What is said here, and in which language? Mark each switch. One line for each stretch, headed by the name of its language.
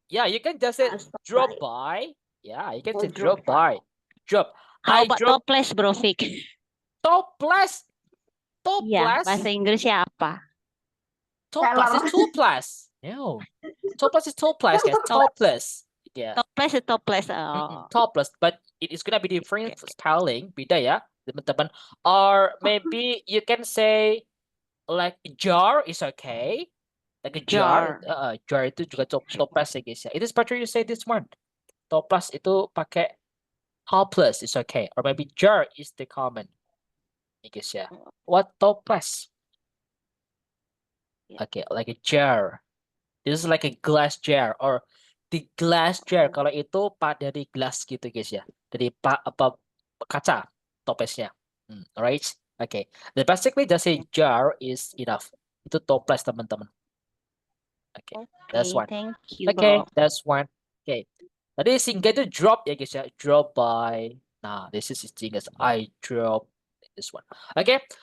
English: Yeah, you can just say drop by. Yeah, you can say drop by. Drop. How about topless, bro, Fik? Topless.
Indonesian: Ya, bahasa Inggrisnya apa?
English: Topless is topless. No. Topless is topless, guys. Topless. Yeah. Topless is topless. Topless, but it is gonna be different spelling.
Indonesian: Beda ya, teman-teman.
English: Or maybe you can say like jar is okay. Like a jar. Jar.
Indonesian: Jar itu juga toples ya guys ya.
English: It is better you say this one.
Indonesian: Toples itu pakai
English: toples is okay. Or maybe jar is the common.
Indonesian: Ya guys ya.
English: What toples? Okay, like a jar. This is like a glass jar or the glass jar.
Indonesian: Kalau itu dari gelas gitu guys ya. Dari kaca toplesnya.
English: Alright. Okay. Then basically just say jar is enough.
Indonesian: Itu toples teman-teman.
English: Okay, that's one. Thank you, Okay, bro. that's one. Okay.
Indonesian: Tadi singgah itu drop ya guys ya. Drop by.
English: Nah, this is singgah. I drop this one. Okay.